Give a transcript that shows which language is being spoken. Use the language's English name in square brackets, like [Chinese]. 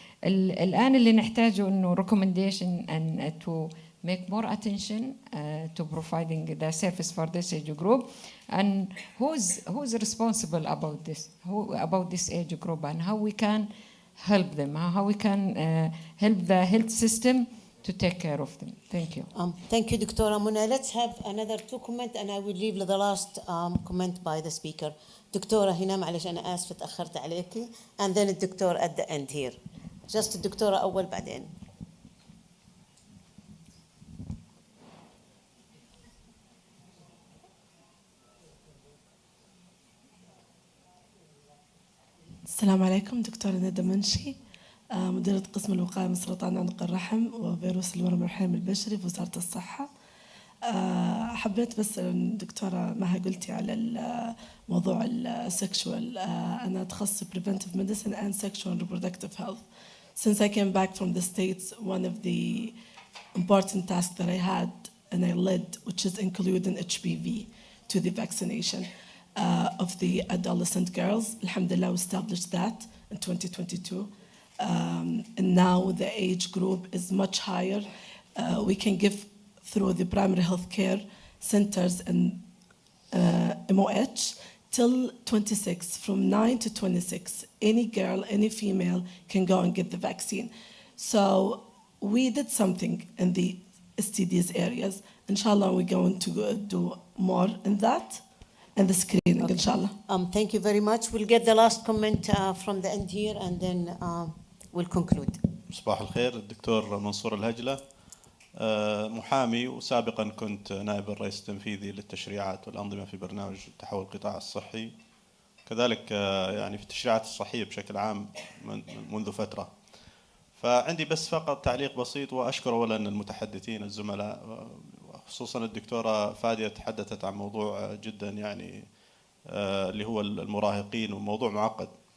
[Arabic] الآن اللي نحتاجه إنه [English] recommendation and to make more attention to providing the service for this age group, and who's responsible about this age group, and how we can help them, how we can help the health system to take care of them. Thank you. Thank you, Dr. Muna. Let's have another 2 comments, and I will leave the last comment by the speaker. [Arabic] دكتورة هنا معلش أنا آسفة تأخرت عليكي, [English] and then [Arabic] الدكتور [English] at the end here. Just [Arabic] الدكتورة أول بعدين. السلام عليكم. دكتورة ندى منشي، مديرة قسم الوقاية من سرطان عنق الرحم وفيروس الورم الرحيم البشري في وزارة الصحة. حبيت بس الدكتورة مها قلتي على موضوع السكشوال. أنا تخصصي [English] preventive medicine and sexual and reproductive health. Since I came back from the States, one of the important tasks that I had and I led, which is including HPV to the vaccination of the adolescent girls. Alhamdulillah, we established that in 2022. And now the age group is much higher. We can give through the primary health care centers and MOH till 26, from 9 to 26. Any girl, any female can go and get the vaccine. So we did something in the STDs areas. Inshallah, we're going to do more in that. And the screening, okay. Inshallah. Thank you very much. We'll get the last comment from the end here, and then we'll conclude. [Arabic] صباح الخير. الدكتور منصور الهجلة، محامي، وسابقا كنت نائب الرئيس التنفيذي للتشريعات والأنظمة في برنامج تحول القطاع الصحي، كذلك يعني في التشريعات الصحية بشكل عام منذ فترة. فعندي بس فقط تعليق بسيط، وأشكر أولا المتحدثين الزملاء، خصوصا الدكتورة فادية تحدثت عن موضوع جدا يعني اللي هو المراهقين، وموضوع معقد.